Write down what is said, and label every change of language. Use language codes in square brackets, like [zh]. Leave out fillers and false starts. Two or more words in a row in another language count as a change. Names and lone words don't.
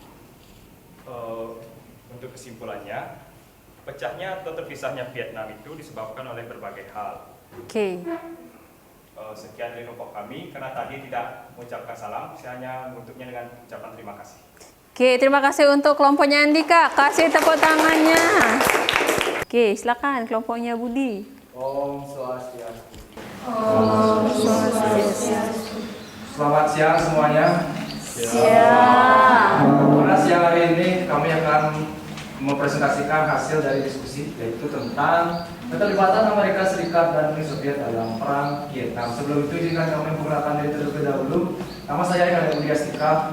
[id] Untuk kesimpulannya, pecahnya atau terpisahnya Vietnam itu disebabkan oleh berbagai hal. Oke. Sekian dari kelompok kami, karena tadi tidak mengucapkan salam, saya hanya menutupnya dengan ucapan terima kasih. Oke, terima kasih untuk kelompoknya Andika. Kasih tepuk tangannya. Oke, silakan kelompoknya Budi. Om Swastiastu. Om Swastiastu. Selamat siang semuanya. Siap. Pada siang hari ini kami akan mempresentasikan hasil dari diskusi, yaitu tentang keterlibatan Amerika Serikat dan Uni Soviet dalam perang Vietnam. Sebelum itu izinkan kami memperkenalkan diri terlebih dahulu. Nama saya Eka Dewi Astika.